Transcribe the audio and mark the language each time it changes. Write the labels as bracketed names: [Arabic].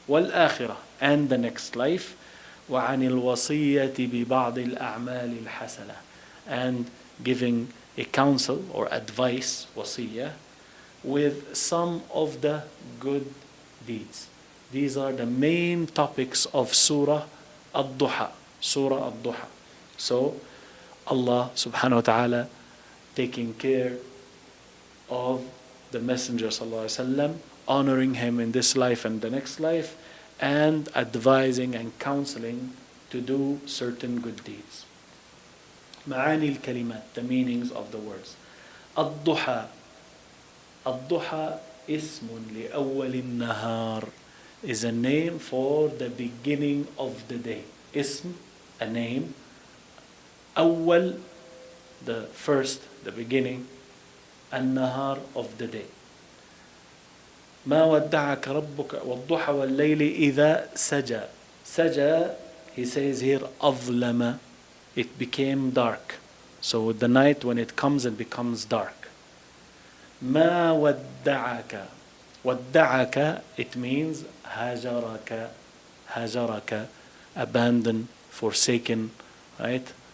[English] والآخرة, and the next life. [Arabic] وعن الوصية ببعض الأعمال الحسنة, [English] and giving a counsel or advice, wasiyah, with some of the good deeds. These are the main topics of Surah [Arabic] الضحى, Surah الضحى. [English] So Allah subhanahu wa ta'ala taking care of the Messenger sallallahu alaihi wasallam, honoring him in this life and the next life, and advising and counseling to do certain good deeds. [Arabic] معاني الكلمات, [English] the meanings of the words. الضحى, [Arabic] الضحى اسم لأول النهار, [English] is a name for the beginning of the day. اسم, a name. أول, the first, the beginning. النهار, of the day. [Arabic] ما ودعك ربك والضحى والليل إذا سجى. [English] سجى, he says here, أظلم, it became dark. So the night when it comes, it becomes dark. [Arabic] ما ودعك. [English] ودعك, it means هجرك. هجرك, abandoned, forsaken, right?